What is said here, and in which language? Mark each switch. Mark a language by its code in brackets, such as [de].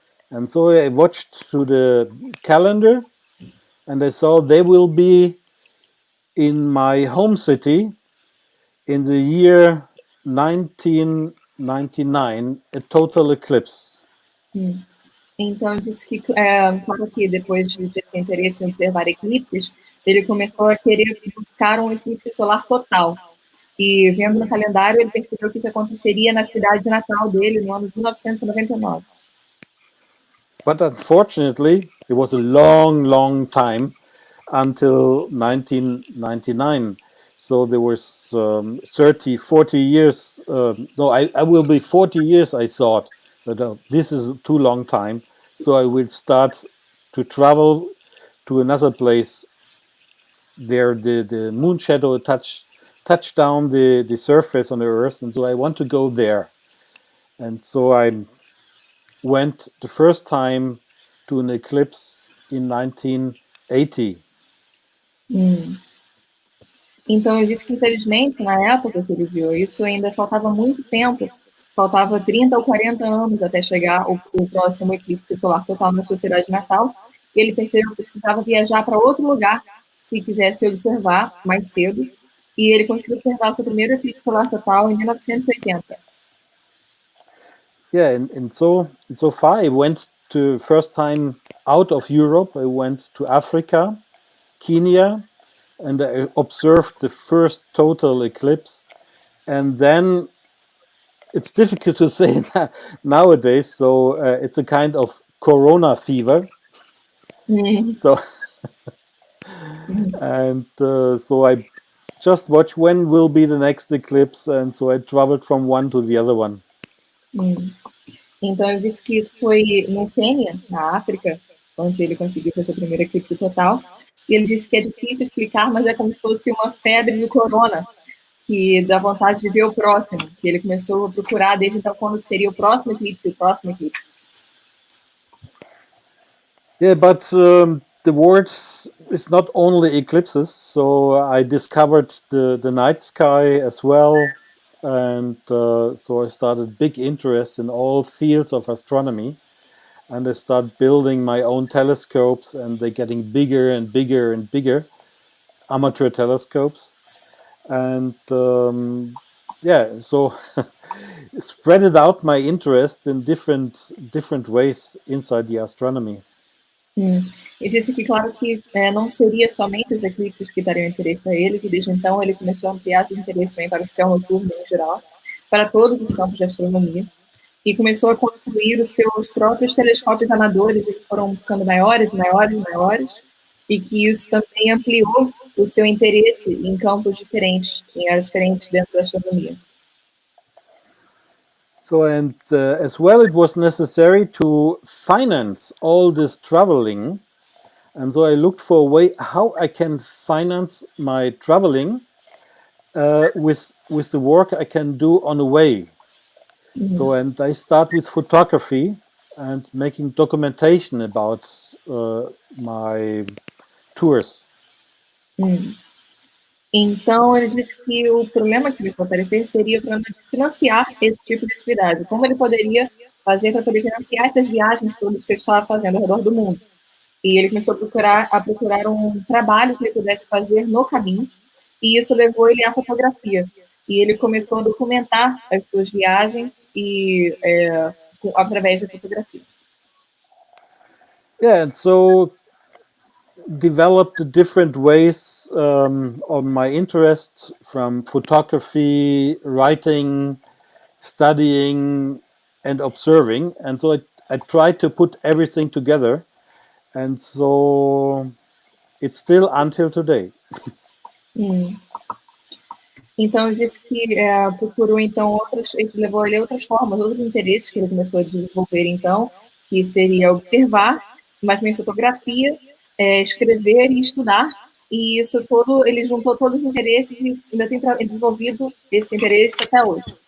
[en] And so I watched through the calendar, and I saw they will be in my home city in the year 1999, a total eclipse. [pt] Então, disse que, claro que depois de ter esse interesse em observar eclipses, ele começou a querer buscar um eclipse solar total. E vendo no calendário, ele percebeu que isso aconteceria na cidade natal dele, no ano de 1999. [en] But unfortunately, it was a long, long time until 1999. So there was 30, 40 years. No, I will be 40 years, I thought. But this is too long time. So I will start to travel to another place. There the moon shadow touched down the surface on the Earth. And so I want to go there. And so I went the first time to an eclipse in 1980. [pt] Então, ele disse que, infelizmente, na época que ele viu isso, ainda faltava muito tempo, faltava 30 ou 40 anos até chegar o próximo eclipse solar total na sua cidade natal, e ele percebeu que precisava viajar para outro lugar, se quisesse observar mais cedo, e ele conseguiu observar seu primeiro eclipse solar total em 1980. [en] Yeah, and so far I went to first time out of Europe. I went to Africa, Kenya, and I observed the first total eclipse. And then it's difficult to say nowadays. So it's a kind of corona fever. So and so I just watch when will be the next eclipse, and so I traveled from one to the other one. [pt] Então, ele disse que foi no Quênia, na África, onde ele conseguiu fazer o primeiro eclipse total. E ele disse que é difícil explicar, mas é como se fosse uma febre do corona, que dá vontade de ver o próximo. Que ele começou a procurar desde então quando seria o próximo eclipse, o próximo eclipse. [en] Yeah, but the word is not only eclipses. So I discovered the night sky as well. And so I started big interest in all fields of astronomy, and I started building my own telescopes, and they're getting bigger and bigger and bigger, amateur telescopes, and yeah, so spread out my interest in different ways inside the astronomy. [pt] Ele disse que, claro, que não seria somente os eclipses que dariam interesse a ele, que desde então ele começou a ampliar seus interesses para o céu noturno em geral, para todos os campos de astronomia, e começou a construir os seus próprios telescópios amadores, que foram ficando maiores, maiores, maiores, e que isso também ampliou o seu interesse em campos diferentes, em áreas diferentes dentro da astronomia. [en] So, and as well, it was necessary to finance all this traveling. And so I looked for a way how I can finance my traveling with the work I can do on the way. So, and I start with photography and making documentation about my tours. [pt] Então, ele disse que o problema que começou a aparecer seria para financiar esse tipo de atividade. Como ele poderia fazer para poder financiar essas viagens todas que ele estava fazendo ao redor do mundo. E ele começou a procurar um trabalho que ele pudesse fazer no caminho, e isso levou ele à fotografia. E ele começou a documentar as suas viagens e através da fotografia. [en] Yeah, and so developed different ways on my interests, from photography, writing, studying, and observing. And so I tried to put everything together. And so it's still until today. [pt] Então, ele disse que procurou, então, isso levou ele a outras formas, outros interesses que ele começou a desenvolver, então, que seria observar, mas também fotografia, escrever e estudar, e isso todo, ele juntou todos os interesses e ainda tem desenvolvido esse interesse até hoje.